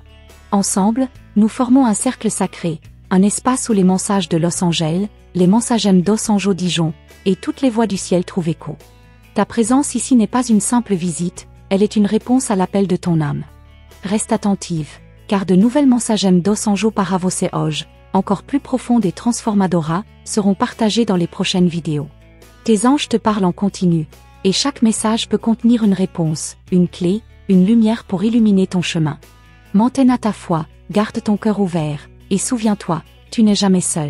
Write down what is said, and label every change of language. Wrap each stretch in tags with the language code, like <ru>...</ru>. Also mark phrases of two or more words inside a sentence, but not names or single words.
<fr>Ensemble, nous formons un cercle sacré, un espace où les messages de Los Angeles, les Mensagem dos Anjos Dijon, et toutes les voix du ciel trouvent écho. Ta présence ici n'est pas une simple visite, elle est une réponse à l'appel de ton âme. Reste attentive, car de nouvelles Mensagem dos Anjos para você hoje, encore plus profondes et transformadoras, seront partagées dans les prochaines vidéos. Tes anges te parlent en continu, et chaque message peut contenir une réponse, une clé, une lumière pour illuminer ton chemin. Maintiens ta foi, garde ton cœur ouvert, et souviens-toi, tu n'es jamais seul.</fr>